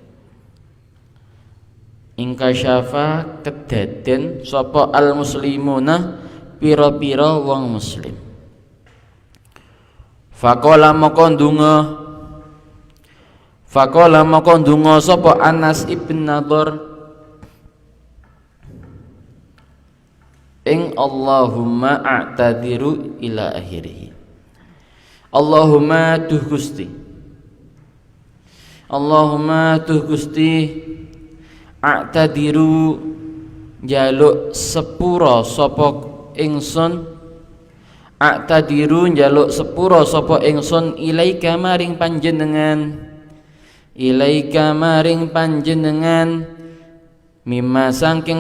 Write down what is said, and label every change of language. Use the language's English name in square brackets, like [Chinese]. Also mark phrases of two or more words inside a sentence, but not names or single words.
[Javanese] Ingkasyafa kedaden sapa [Arabic] المسلمون [Javanese] pira-pira wong muslim. Faqala moko ndonga sapa Anas ibn Nadhr ing [Arabic] اللهم أعتذر إلى آخره. [Javanese] Allahumma duh Gusti, Allahumma duh Gusti a'tadiru jaluk sepura sapa ingsun, a'tadiru njaluk sepura sapa ingsun ilaika maring panjenengan, ilaika maring panjenengan mimma saking